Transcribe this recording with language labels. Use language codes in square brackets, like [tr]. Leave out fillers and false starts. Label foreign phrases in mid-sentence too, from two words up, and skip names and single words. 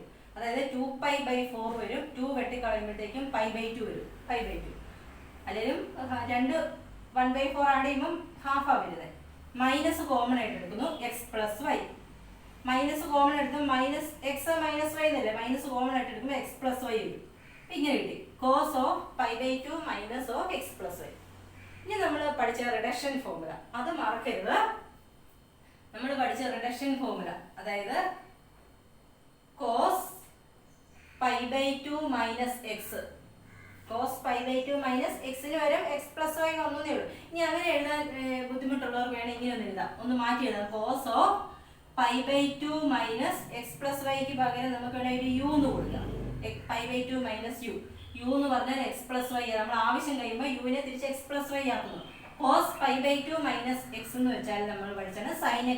[ml] അതായത് 2π/4 വരും. 2 വെട്ടിക്കളയുമ്പോഴത്തേക്കും π/2 വരും. π/2 അല്ലെങ്കിൽ 1/4 ആഡ് ചെയ്യുമ്പോൾ ഹാഫാ വരുന്നത്. [en] minus common [ml] ആയിട്ട് എടുക്കുന്നു, [en] x plus y. minus common [ml] എടുത്തും [en] minus x minus y [ml] എന്നല്ലേ, [en] minus common [ml] ആയിട്ട് എടുക്കുമ്പോൾ [en] x plus y [ml] വരും. ഇങ്ങനെ കിട്ടി, [en] cos of π/2 minus of x plus y. [ml] ഇനി നമ്മൾ പഠിച്ച [en] reduction formula [ml] അത് മറക്കരുത്. നമ്മൾ പഠിച്ച [en] reduction formula, [ml] അതായത് [en] cos π/2 minus x, cos π/2 minus x- [ml] ന് വരും [en] x plus y [ml] ഒന്നേ ഉള്ളൂ. ഇനി അങ്ങനെ എഴുതാൻ ബുദ്ധിമുട്ടുള്ളവർക്ക് വേണമെങ്കിൽ ഇങ്ങനെ ഒന്ന് എഴുതാം, ഒന്ന് മാറ്റി എഴുതാം. [en] cos of π/2 minus x plus y- [ml] ക്ക് പകരം നമുക്ക് വേണമെങ്കിൽ u എന്ന് കൊടുക്കാം. [en] π/2 minus u. u [ml] എന്ന് പറഞ്ഞാൽ [en] x plus y. [ml] നമ്മൾ ആവശ്യം കഴിയുമ്പോൾ യുവിനെ തിരിച്ച് [en] x plus y [ml] ആക്കുന്നു. [en] cos π/2 minus x [ml] എന്ന് വെച്ചാൽ നമ്മൾ പഠിച്ചാണ് [en] sin x.